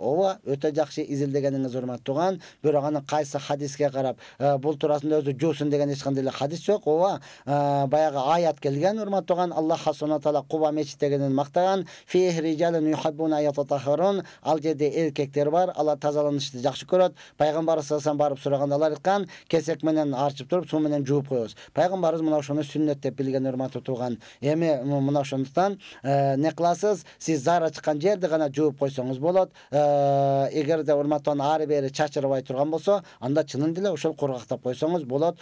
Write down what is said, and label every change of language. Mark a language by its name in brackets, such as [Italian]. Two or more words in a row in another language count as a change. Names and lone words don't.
[Kyrgyz] Ооба, өтө жакшы изилдегениңиз урматтуу тууган. Бирок аны кайсы хадиске карап, бул туурасында өзү жуусун деген эч кандай эле хадис жок. Ооба, баягы аят келген урматтуу тууган. [Arabic] الله سبحانه وتعالى [Kyrgyz] Куба мечитегенин мактаган. [Arabic] في رجال يحبون يتطهرون. [Kyrgyz] Ал жерде эркектер бар, алар тазаланышты жакшы көрөт. Пайгамбар [Arabic] صلى الله عليه وسلم [Kyrgyz] барып сураганда алар айткан, кесек менен арчып туруп, суу менен жууп коебуз. Пайгамбарыбыз мына ошону сүннөт деп билген урматтуу тууган. Эми мына ошондуктан не кыласыз? Сиз зара чыккан жерде гана жууп койсоңуз болот. Эгерде урматтан ары бери чачырбай турган болсо, анда чынын деле ошол кургактап койсоңуз болот.